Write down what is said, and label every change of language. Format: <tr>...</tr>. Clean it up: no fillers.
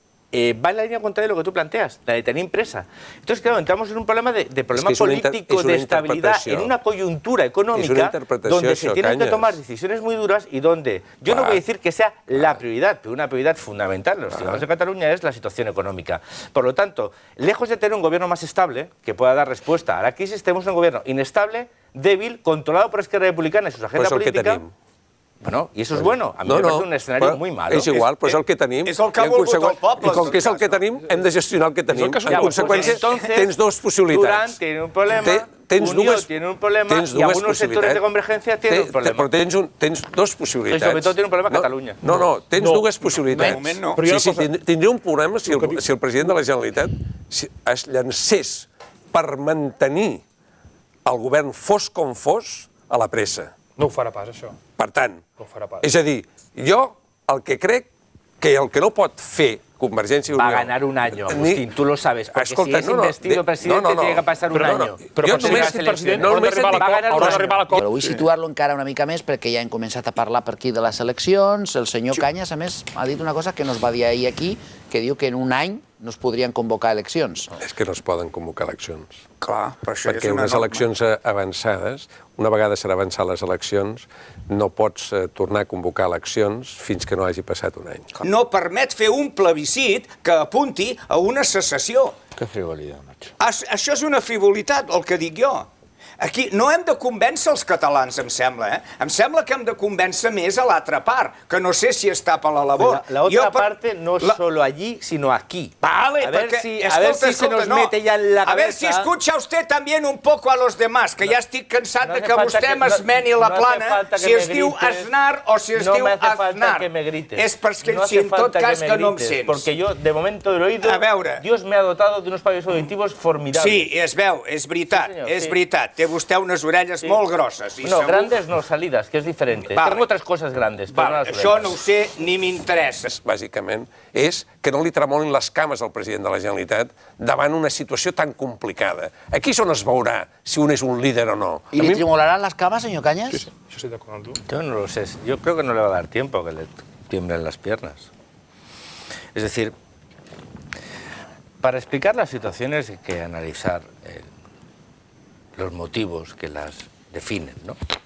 <es>Va en la línea contraria de lo que tú planteas, la de tener impresa. Entonces, claro, entramos en un problema de problema político, de estabilidad, en una coyuntura económica donde se tienen que tomar decisiones muy duras y donde yo no voy a decir que sea la prioridad, pero una prioridad fundamental de los ciudadanos de Cataluña es la situación económica. Por lo tanto, lejos de tener un gobierno más estable que pueda dar respuesta a la crisis, tenemos un gobierno inestable, débil, controlado por Esquerra Republicana y sus agendas políticas. Bueno,</es> <ca>i això és bueno.</ca> <es>A mi me parece un escenari muy malo.</es> <ca>És igual, però és el que tenim. És el que ha volgut el poble. I com que és el que tenim, hem de gestionar el que tenim. En conseqüència, tens dues possibilitats.</ca> <es>Durán tiene un problema, Unió tiene un problema y algunos sectores de Convergencia tienen un problema.</es> <ca>Però tens dues possibilitats. I sobretot</ca> <es>tiene un problema Catalunya.</es> <ca>No, tens dues possibilitats. De moment no. Sí, tindria un problema si el president de la Generalitat es llancés per mantenir el govern fos com fos a la pressa. No ho farà pas, això. Per tant, No ho farà pas. és a dir, jo el que crec que el que no pot fer Convergencia y Unión...</ca> <es>Va a ganar un año, Agustín, tú lo sabes, porque si es investido presidente tiene que pasar un año.</es> <ca>Però per ser president haurà d'arribar a l'acord. Però vull situar-lo encara una mica més perquè ja hem començat a parlar per aquí de les eleccions. El senyor Cañas, a més, ha dit una cosa que no es va dir ahir aquí, que diu que en un any no es podrien convocar eleccions. És que no es poden convocar eleccions. Clar, però això és perquè una unes eleccions avançades, una vegada s'han avançat les eleccions, no pots tornar a convocar eleccions fins que no hagi passat un any. No permet fer un plebiscit que apunti a una secessió. Que frivolitat, macho. Això és una frivolitat, el que dic jo. Aquí no hem de convèncer els catalans, em sembla, eh? Em sembla que hem de convèncer més a l'altra part, que no sé si està per la labor.</ca> <es>La otra parte no es solo allí, sino aquí. Vale, a ver si se nos mete ya en la cabeza... A ver si escucha usted también un poco a los demás,</es> <ca>que ja estic cansat de que vostè m'esmeni la plana, si es diu Aznar o si es diu Aznar.</ca> <es>No me hace falta que me grites.</es> <ca>És perquè si en tot cas que no em sents.</ca> <es>Porque yo, de momento del oído, Dios me ha dotado de unos pavios auditivos formidables.</es> <ca>Sí, es veu, és veritat, és veritat. Té vostè unes orelles molt grosses.</ca> <es>No, grandes no, salidas, que es diferente. Tengo otras cosas grandes, pero no las orelles.</es> <ca>Això no ho sé ni m'interessa. Bàsicament, és que no li tremolin les cames al president de la Generalitat davant una situació tan complicada. Aquí és on es veurà si un és un líder o no.</ca> <es>¿Y le tremolarán las camas, señor Cañas? Sí, yo estoy de acuerdo. Yo no lo sé. Yo creo que no le va a dar tiempo a que le tiemblen las piernas. Es decir, para explicar las situaciones hay que analizar los motivos que las definen, ¿no?</es>